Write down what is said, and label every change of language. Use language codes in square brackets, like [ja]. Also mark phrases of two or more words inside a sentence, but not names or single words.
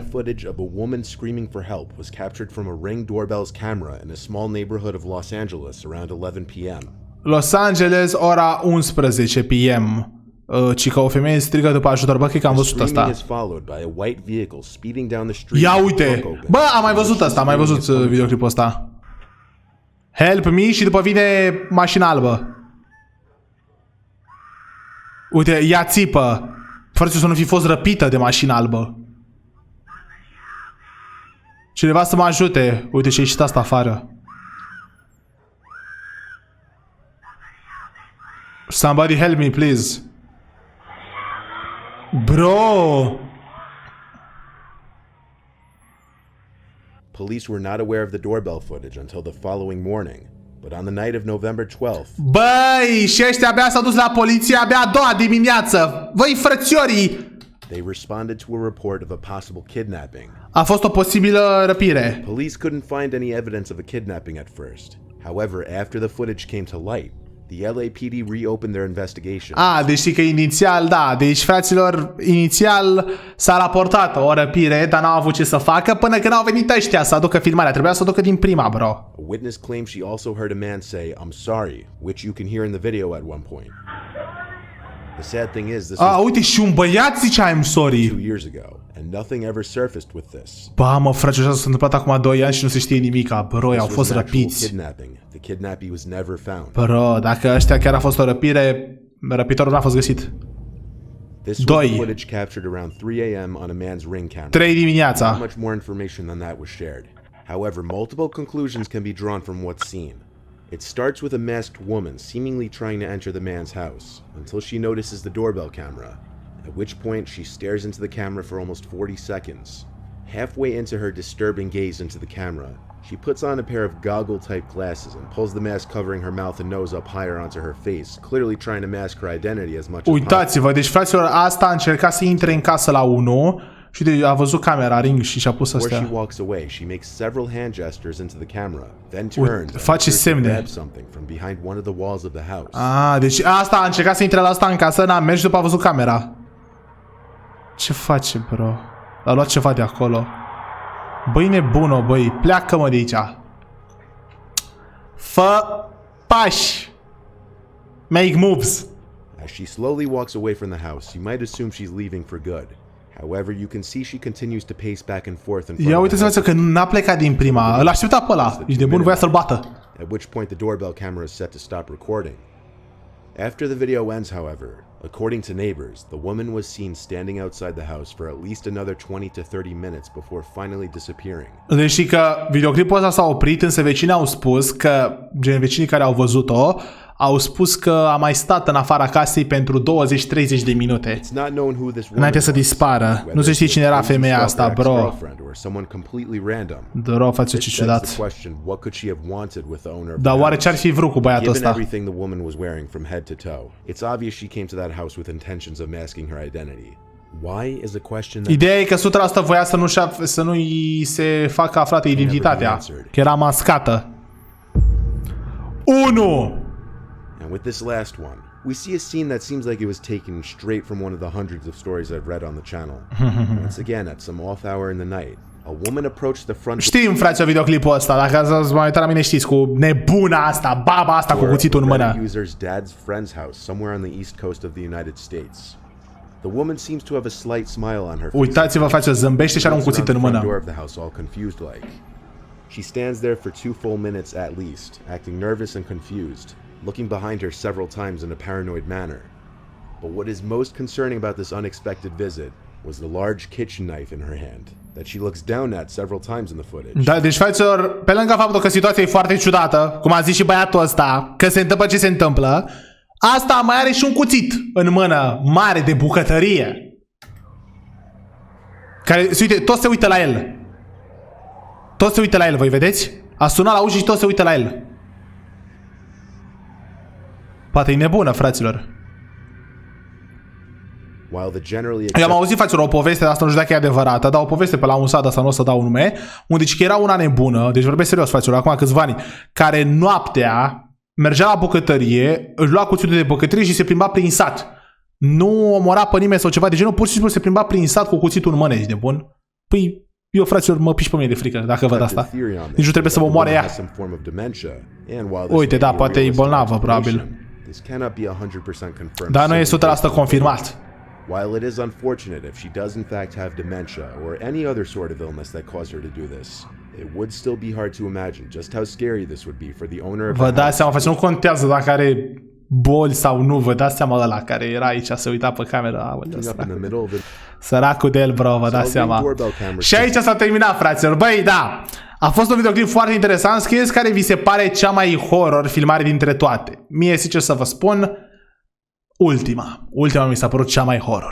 [en] disturbing footage of a woman screaming for help was captured from a Ring doorbell's camera in a small neighborhood of Los Angeles around 11 p.m. Los Angeles, [ro] ora 11 p.m. Ci că o femeie strigă după ajutor. Bă, cred că am văzut [en] Screaming [ro] asta. [en] is followed by a white vehicle speeding down the street. [ro] Ia [en] with the [ro] uite! [en] trunk open. [ro] Bă, am mai văzut asta, am mai văzut videoclipul ăsta. [en] Help me [ro] și după vine mașina albă. Uite, ea țipă. Fără să nu fi fost răpită de mașina albă. Cineva să mă ajute. Uite ce-a ieșit asta afară. [en] Somebody help me, please. Bro! Police were not aware of the doorbell footage until the following morning, but on the night of November 12th, [ro] Băi, și ăștia abia s-au dus la poliție abia a doua dimineață. Băi, frățiorii! [en] they responded to a report of a possible kidnapping. [ro] A fost o posibilă răpire. [en] Police couldn't find any evidence of a kidnapping at first. However, after the footage came to light, the LAPD reopened their investigation. [ro] Deci știi că inițial, da, deci fraților, inițial s-a raportat o răpire, dar n-au avut ce să facă până când au venit ăștia să aducă filmarea. Trebuia să o ducă din prima, bro. [en] A witness claims she also heard a man say, "I'm sorry," which you can hear in the video at one point. The sad thing is, this was [ro] Uite, și un băiat zicea [en] I'm sorry. 2 years ago, and nothing ever surfaced with this. [ro] Ba, mă, frate, așa s-a întâmplat acum 2 ani și nu se știe nimica. Bro, au [en] This [ro] fost [en] was an actual [ro] răpiți. [en] kidnapping. The kidnappee was never found. [ro] Bro, dacă ăștia chiar a fost o răpire, răpitorul n-a fost găsit. [en] This was the 2. footage captured around 3 a.m. on a man's ring camera. [ro] 3 [en] Not [ro] dimineața. [en] much more information than that was shared. However, multiple conclusions can be drawn from what's seen. It starts with a masked woman seemingly trying to enter the man's house until she notices the doorbell camera, at which point she stares into the camera for almost 40 seconds. Halfway into her disturbing gaze into the camera, she puts on a pair of goggle-type glasses and pulls the mask covering her mouth and nose up higher onto her face, clearly trying to mask her identity as much as possible. [ro] Uitați-vă, deci fraților, asta a încercat să intre în casă la 1 și a văzut camera, ring și și-a pus [en] Before she [ro] astea. [en] walks away, she makes several hand gestures into the camera, then turns and [ro] face [en] appears to [ro] semne. [en] grab something from behind one of the walls of the house. [ro] Deci asta a încercat să intre la asta în casă, n-a mers și după a văzut camera. Ce face, bro? A luat ceva de acolo. Băi, nebună, băi, pleacă-mă de aici. Fă pași. [en] Make moves. As she slowly walks away from the house, you might assume she's leaving for good. However, you can see she continues to pace back and forth in front [ro] Ia [en] of the [ro] uite-ți [en] house, [ro] că n-a plecat din prima. Îl aștepta pe ăla. Ești de bun, voia să-l bată. [en] at which point the doorbell camera is set to stop recording. After the video ends, however, according to neighbors, the woman was seen standing outside the house for at least another 20 to 30 minutes before finally disappearing. [ro] Deci știi că videoclipul ăsta s-a oprit, însă vecinii au spus că, gen vecinii care au văzut-o, au spus că a mai stat în afara casei pentru 20-30 de minute. [en] It's not known who this woman [ro] Înainte să [en] was, [ro] dispară. [en] whether [ro] Nu se știe [en] it's [ro] cine era [en] a crazy [ro] femeia asta, [en] stalker, [ro] bro. [en] ex-girlfriend, or someone completely random. [ro] Bro, face [en] It [ro] ce [en] begs [ro] ciudat. [en] the question, what could she have wanted with the owner of [ro] Dar [en] the [ro] oare [en] house? [ro] ce-ar fi vrut cu băiatul [en] Given [ro] ăsta? [en] everything the woman was wearing from head to toe, it's obvious she came to that house with intentions of masking her identity. Why is a question that [ro] Ideea e că 100% voia să nu-i se facă aflată identitatea, că era mascată. [en] 1. And with this last one, we see a scene that seems like it was taken straight from one of the hundreds of stories I've read on the channel. Once again, at some off hour in the night, a woman approached the front [ro] Știm, frate, videoclipul ăsta, dacă ați mai uitat la mine știți, cu nebuna asta, baba asta cu [en] door [ro] cuțitul în [en] of the [ro] mână. [en] user's dad's friend's house somewhere on the east coast of the United States. The woman seems to have a slight smile on her face. [ro] Uitați-vă, frate, zâmbește și are un [en] Walks [ro] cuțit în [en] around the front [ro] mână. [en] door of the house all confused like. She stands there for 2 full minutes at least, acting nervous and confused, looking behind her several times in a paranoid manner. But what is most concerning about this unexpected visit was the large kitchen knife in her hand that she looks down at several times in the footage. [ro] Da, deci, fraților, pe lângă faptul că situația e foarte ciudată, cum a zis și băiatul ăsta, că se întâmplă ce se întâmplă, asta mai are și un cuțit în mână mare de bucătărie. Care, uite, toți se uită la el. Toți se uită la el, voi vedeți? A sunat la ușă și toți se uită la el. Poate e nebună, fraților. [en] While the generally [ro] Eu am auzit, fraților, o poveste, dar asta nu știu dacă e adevărată, dar o poveste pe la un sat, asta nu o să dau nume, unde zice că era una nebună, deci vorbesc serios, fraților, acum câțiva ani, care noaptea mergea la bucătărie, își lua cuțitul de bucătărie și se plimba prin sat. Nu omora pe nimeni sau ceva de genul, pur și simplu se plimba prin sat cu cuțitul în mână, ești de bun? Păi, eu, fraților, mă piși pe mine de frică dacă văd asta. Nici nu trebuie să mă omoare ea. Uite, da, poate e bolnavă, probabil. Dar nu e 100% confirmat. [en] While it is unfortunate if she does in fact have dementia or any other sort of illness that caused her to do this, it would still be hard to imagine just how scary this would be for the owner of [ro] Vă [en] the [ro] dați [en] house. [ro] seama, face, nu contează dacă are boli sau nu, vă dați seama ăla care era aici, se uita pe cameră. Aoleu, [en] Up in the middle of it. [ro] săracul de el, bro, vă dați seama. Și aici s-a terminat, fraților. Băi, da, a fost un videoclip foarte interesant. Scrieți care vi se pare cea mai horror filmare dintre toate. Mie, sincer să vă spun, ultima mi s-a părut cea mai horror.